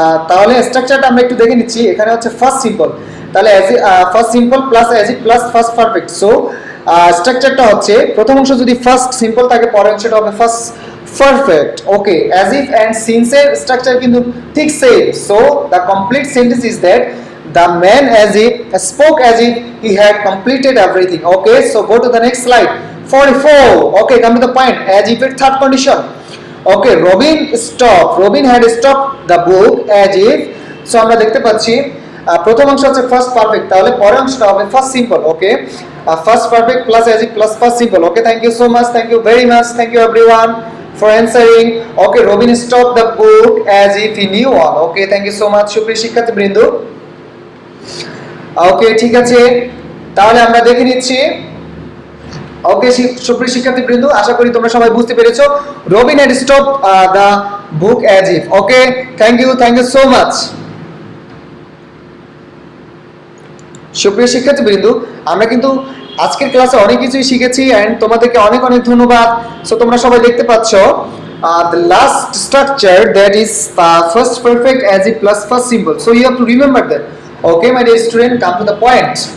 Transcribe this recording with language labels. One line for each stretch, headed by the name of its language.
Bangla: তাহলে স্ট্রাকচারটা আমরা একটু দেখে নিচ্ছি। এখানে হচ্ছে ফার্স্ট সিম্পল, তাহলে first simple plus as if plus first perfect. So স্ট্রাকচারটা হচ্ছে প্রথম অংশ যদি ফার্স্ট সিম্পল থাকে, পরের অংশটা হবে first perfect. Okay, as if and সিন্সের structure কিন্তু ঠিক same.
English: So the complete sentence is that the man as if spoke as if he had completed everything. Okay, so go to the next slide 44. Okay, come to the point. As if it's third condition. Okay, Robin had stopped the book as if,
Bangla: so আমরা দেখতে পাচ্ছি প্রথম অংশ হচ্ছে first perfect, তাহলে পরের অংশটা হবে first simple.
English: Okay, first perfect plus as if plus first simple. Okay, thank you so much, thank you very much, thank you everyone for answering. Okay, Robin stopped the book as if he knew all. Okay, thank you so much
Bangla: সুপ্রিয় শিক্ষার্থী বৃন্দ। ওকে, ঠিক আছে, তাহলে আমরা দেখে নিচ্ছি। ওকে সুপ্রিয় শিক্ষার্থী বৃন্দ, আশা করি তোমরা সবাই বুঝতে পেরেছো।
English: Robin had stop the book as if. Okay, thank you so much
Bangla: সুপ্রিয় শিক্ষার্থী বৃন্দ। আমরা কিন্তু আজকের ক্লাসে অনেক কিছুই শিখেছি এন্ড তোমাদেরকে অনেক অনেক ধন্যবাদ। সো তোমরা সবাই দেখতে পাচ্ছ
English: the last structure that is first perfect as if plus first simple. So you have to remember that. Okay, my dear student, come to the point.